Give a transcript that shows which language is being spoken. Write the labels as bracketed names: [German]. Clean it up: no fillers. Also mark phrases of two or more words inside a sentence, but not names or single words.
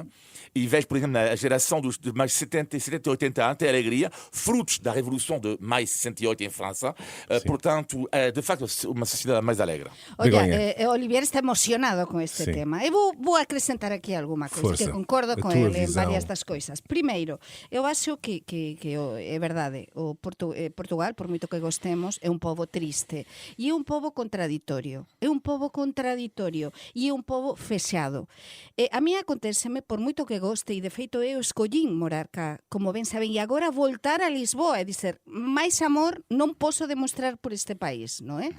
[Portuguese] E vejo, por exemplo, na geração de mais 70 e 80 anos, tem alegria, frutos da Revolução de maio de 68 em França. Portanto, é de facto uma sociedade mais alegre. Olha, Olivier está emocionado com este Sim. tema. Eu vou acrescentar aqui alguma coisa, Força. que concordo A com tua ele em visão. várias das coisas. Primeiro, eu acho que é verdade, [Galician] Portugal, por moito que gostemos, é un pobo triste. E é un pobo contraditorio. É un pobo contraditorio. E é un pobo fexado. A mí aconteceme, por moito que goste, e de feito eu escollín morar cá, como ben saben, e agora voltar a Lisboa, é dizer, máis amor non posso demostrar por este país, non é?